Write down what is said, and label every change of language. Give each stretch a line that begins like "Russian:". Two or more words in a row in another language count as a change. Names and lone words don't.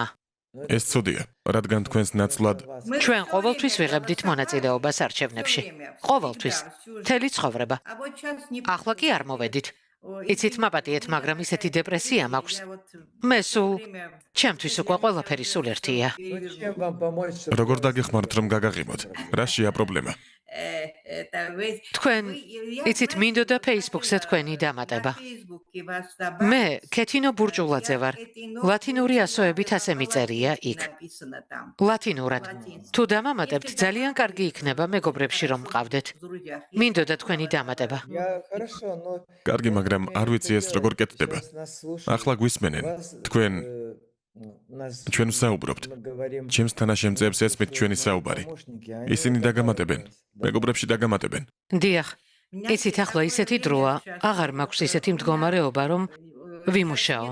Georgian: ეს ცუდია, რადგან თქვენს ნაცვლად ჩვენ ყოველთვის ვიღებდით მონაწილეობას არჩევნებში. ყოველთვის. მთელი ცხოვრება. ახლა კი არ მოვედით. იცით, მაპატიეთ, მაგრამ ისეთი დეპრესია მაქვს. მე სულ ჩემთვის უკვე ყველაფერი სულ ერთია.
Russian: Чем вам помочь?
Georgian: როგორ დაგეხმართ რომ გაგაღიმოთ? რაშია პრობლემა? თქვენ იცით, მინდოდა Facebook-ზე თქვენი დამატება. მე კეთინო ბურჭულაძე ვარ. ლათინური ასოებით ასე მიწერია იქ. ლათინურად. თუ დამამატებთ, ძალიან კარგი იქნება მეგობრებში რომ მყავდეთ. მინდოდა თქვენი დამატება.
Russian: Я хорошо, но
Georgian: კარგი, მაგრამ არ ვიცი ეს როგორ კეთდება. ახლა გვისმენენ. თქვენ ჩვენ ვსაუბრობთ. ჩემს თანაშემწეებს ესმით ჩვენი საუბარი. ისინი დაგამატებენ. მეგობრებში დაგამატებენ. დიახ. იცით, ახლა ისეთი დროა, აღარ მაქვს ისეთი მდგომარეობა, რომ ვიმუშაო.